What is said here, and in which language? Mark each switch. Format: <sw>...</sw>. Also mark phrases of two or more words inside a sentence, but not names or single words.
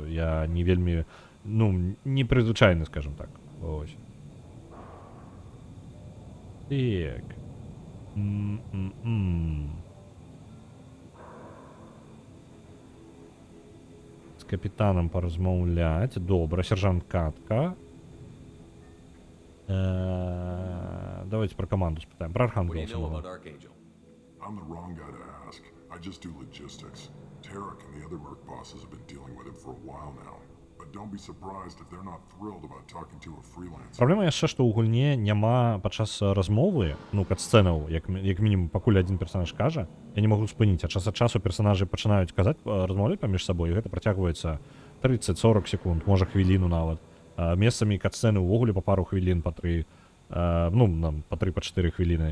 <be>Я не вельмі, ну, непрызвычайны, скажем так. Вось. Так. З капітанам паразмаўляць. Добра, сержант Катка. Давайте про команду спытаем. Про</be> <en>What do you know Архангела. about Archangel? I'm the wrong guy to ask. I just do logistics. Tarek and the other merc bosses have been dealing with him for a while now. But don't be surprised if they're not thrilled about talking to a freelancer.</en> <be>Праблема яшчэ, што ў гульне няма падчас размовы, ну, кат-сцэнаў, як мінімум, пакуль адзін персанаж кажа, я не магу спыніць, а час ад часу персанажы пачынаюць казаць, размаўляць паміж сабой, і гэта працягваецца 30-40 секунд, можа хвіліну нават. Месцамі кат-сцэны ўвогуле па пару хвілін, па 3, ну, па 3-4 хвіліны.</be>